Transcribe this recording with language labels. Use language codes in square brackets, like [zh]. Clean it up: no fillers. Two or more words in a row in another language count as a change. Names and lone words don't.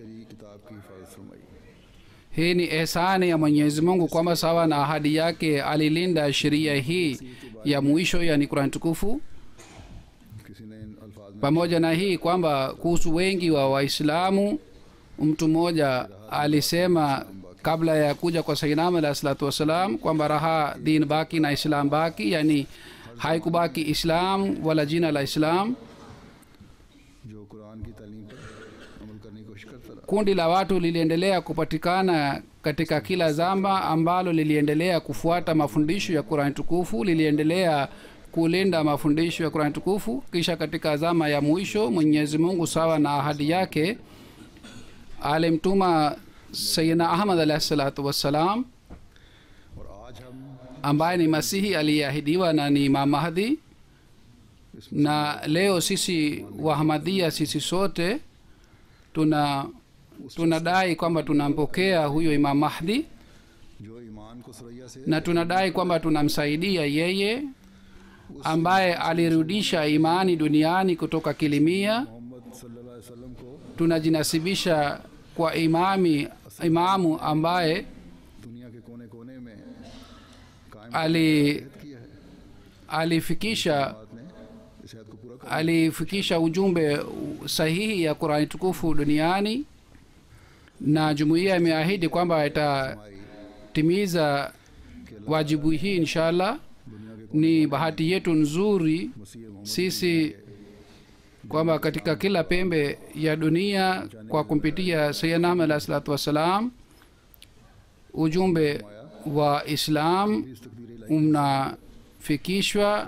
[sw] Hii ni ihsani ya Mwenyezi Mungu kwamba sawa na ahadi yake alilinda sheria hii ya mwisho, yani Qur'an tukufu. pamoja na hii kwamba kuhusu wengi wa waislamu, mtu mmoja alisema kabla ya kuja kwa Sayyidina Ahmad [ar] عليه الصلاة والسلام [sw] kwamba [ur] رہا دین باقی نہ اسلام باقی, [sw] yani haikubaki islam wala jina la islam. [ur] جو قرآن کی تعلیم پر عمل کرنے کی کوشش کرتا رہا. [sw] Kundi la watu liliendelea kupatikana katika kila zama ambalo liliendelea kufuata mafundisho ya Qur'an tukufu, liliendelea kulinda mafundisho ya Qur'an tukufu. Kisha katika zama ya mwisho Mwenyezi Mungu sawa na ahadi yake alimtuma Sayyidina Ahmad [ar] عليه الصلاة والسلام [ur] اور آج ہم [sw] ambaye ni Masihi aliyeahidiwa na ni Imam Mahdi. Na leo sisi Wahamadia, sisi sote tunadai kwamba tunampokea huyo Imam Mahdi [ur] جو ایمان کو ثریا سے [sw] na tunadai kwamba tunamsaidia yeye ambaye alirudisha imani duniani kutoka kilimia. [ar] محمد صلى الله عليه وسلم کو [sw] Tunajinasibisha kwa imamu ambaye [ur] دنیا کے کونے کونے میں قائم [sw] ali [ur] کیا ہے. [sw] alifikisha [ur] بات نے اس حد کو پورا کر [sw] alifikisha ujumbe sahihi ya Qur'ani tukufu duniani, na jumuiya imeahidi kwamba itatimiza wajibu hii inshallah. Ni bahati yetu nzuri sisi kwamba katika kila pembe ya dunia kwa kumpitia Sayyidina Ahmad [ar] عليه الصلاة والسلام [sw] ujumbe wa Islam unafikishwa,